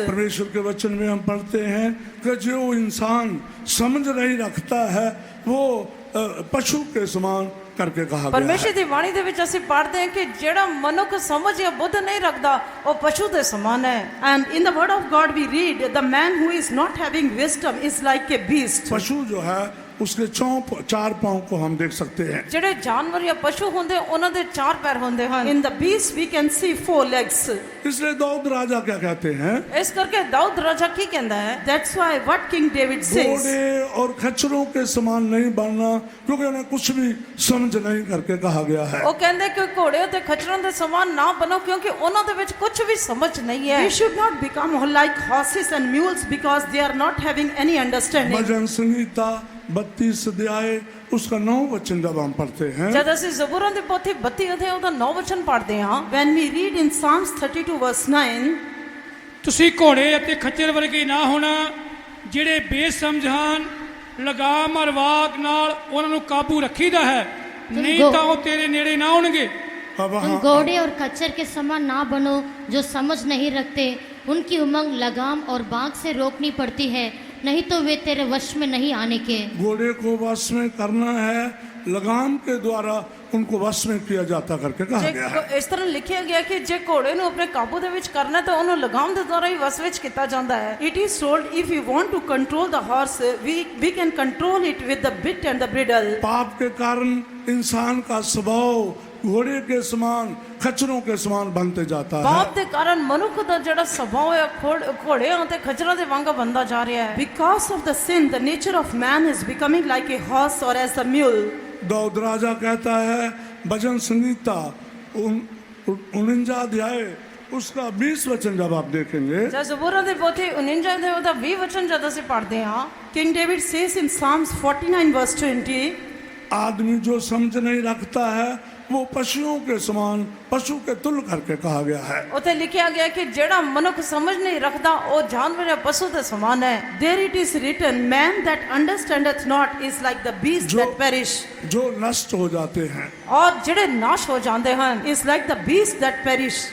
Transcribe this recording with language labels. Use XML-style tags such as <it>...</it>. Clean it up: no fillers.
<hi>परमेश्वर के वचन में हम पढ़ते हैं कि जो इंसान समझ नहीं रखता है वो पशु के समान करके कहा गया</hi> <pa>ਪਰਮੇਸ਼ਰ</pa> <hi>है।</hi> <pa>ਦੀ ਬਾਣੀ ਦੇ ਵਿੱਚ ਅਸੀਂ ਪੜ੍ਹਦੇ ਹਾਂ ਕਿ ਜਿਹੜਾ ਮਨੁੱਖ ਸਮਝ ਜਾਂ ਬੁੱਧ ਨਹੀਂ ਰੱਖਦਾ ਉਹ ਪਸ਼ੂ ਦੇ ਸਮਾਨ ਹੈ।</pa> <en>And in the word of God we read, the man who is not having wisdom is like a beast.</en> <hi>पशु जो है उसके चार पांव को हम देख सकते हैं।</hi> <pa>ਜਿਹੜੇ ਜਾਨਵਰ ਜਾਂ ਪਸ਼ੂ ਹੁੰਦੇ ਉਹਨਾਂ ਦੇ ਚਾਰ ਪੈਰ ਹੁੰਦੇ ਹਨ।</pa> <en>In the beast we can see 4 legs.</en> <hi>इसलिए दाऊद राजा क्या कहते हैं?</hi> <pa>ਇਸ ਕਰਕੇ ਦਾਊਦ ਰਾਜਾ ਕੀ ਕਹਿੰਦਾ ਹੈ?</pa> <en>That's why what King David says,</en> <hi>घोड़े और खच्चरों के समान नहीं बनना, क्योंकि उन्हें कुछ भी समझ नहीं करके कहा गया है।</hi> <pa>ਉਹ ਕਹਿੰਦੇ ਕਿ ਘੋੜੇ ਅਤੇ ਖੱਚਰਾਂ ਦੇ ਸਮਾਨ ਨਾ ਬਣੋ ਕਿਉਂਕਿ ਉਹਨਾਂ ਦੇ ਵਿੱਚ ਕੁਝ ਵੀ ਸਮਝ ਨਹੀਂ ਹੈ।</pa> <en>we should not become like horses and mules because they are not having any understanding.</en> <hi>भजन संहिता 32 अध्याय उसका 9 वचन जब हम पढ़ते हैं,</hi> <pa>ਜਦ ਅਸੀਂ ਜ਼ਬੂਰਾਂ ਦੀ ਪੋਥੀ 32 ਅਧਿਆਇ ਉਹਦਾ 9 ਵਚਨ ਪੜ੍ਹਦੇ ਹਾਂ,</pa> <en>When we read in Psalms 32 verse 9,</en> <pa>ਤੁਸੀਂ ਘੋੜੇ ਅਤੇ ਖੱਚਰ ਵਰਗੇ ਨਾ ਹੋਣਾ ਜਿਹੜੇ ਬੇਸਮਝ ਹਨ, ਲਗਾਮ ਔਰ ਵਾਕ ਨਾਲ ਉਹਨਾਂ ਨੂੰ ਕਾਬੂ ਰੱਖੀਦਾ ਹੈ, ਨਹੀਂ ਤਾਂ ਉਹ ਤੇਰੇ ਨੇੜੇ ਨਾ ਆਉਣਗੇ।</pa> <hi>अब तुम हाँ, घोड़े और खच्चर के समान ना बनो जो समझ नहीं रखते, उनकी उमंग लगाम और बाग से रोकनी पड़ती है, नहीं तो वे तेरे वश में नहीं आने के। घोड़े को वश में करना है, लगाम के द्वारा उनको वश में किया जाता करके कहा</hi> <pa>ਜੇ</pa> <hi>गया है।</hi> <pa>ਇਸ ਤਰ੍ਹਾਂ ਲਿਖਿਆ ਗਿਆ ਕਿ ਜੇ ਘੋੜੇ ਨੂੰ ਆਪਣੇ ਕਾਬੂ ਦੇ ਵਿੱਚ ਕਰਨਾ ਤਾਂ ਉਹਨੂੰ ਲਗਾਮ ਦੇ ਦੁਆਰਾ ਹੀ ਵਸ ਵਿੱਚ ਕੀਤਾ ਜਾਂਦਾ ਹੈ।</pa> <en>it is told if we want to control the horse, we can control it with the bit and the bridle.</en> <hi>पाप के कारण इंसान का स्वभाव घोड़े के समान खच्चरों के समान बनते जाता है।</hi> <pa>ਪਾਪ ਦੇ ਕਾਰਨ ਮਨੁੱਖ ਦਾ ਜਿਹੜਾ ਸੁਭਾਅ ਹੈ ਘੋੜਿਆਂ ਅਤੇ ਖੱਚਰਾਂ ਦੇ ਵਾਂਗ ਬਣਦਾ ਜਾ ਰਿਹਾ ਹੈ।</pa> <en>Because of the sin, the nature of man is becoming like a horse or as a mule.</en> <hi>Dawood राजा कहता है, भजन संहिता 49 अध्याय उसका 20 वचन जब आप देखेंगे,</hi> <pa>ਜਦ ਜ਼ਬੂਰਾਂ ਦੀ ਪੋਥੀ 49 ਅਧਿਆਇ ਉਹਦਾ 20 ਵਚਨ ਜਦ ਅਸੀਂ ਪੜ੍ਹਦੇ ਹਾਂ,</pa> <en>King David says in Psalms 49 verse 20,</en> <hi>आदमी जो समझ नहीं रखता है वो पशुओं के समान पशु के तुल्य करके कहा गया है।</hi> <pa>ਉੱਥੇ ਲਿਖਿਆ ਗਿਆ ਕਿ ਜਿਹੜਾ ਮਨੁੱਖ ਸਮਝ ਨਹੀਂ ਰੱਖਦਾ ਉਹ ਜਾਨਵਰ ਜਾਂ ਪਸ਼ੂ ਦੇ ਸਮਾਨ ਹੈ।</pa> <en>there it is written, man that understandeth not is like the beast</en> <hi>जो-</hi> <en>that perish.</en> <hi>जो नष्ट हो जाते हैं,</hi> <pa>ਔਰ ਜਿਹੜੇ ਨਾਸ਼ ਹੋ ਜਾਂਦੇ ਹਨ।</pa> <en>Is like the beast that perish.</en>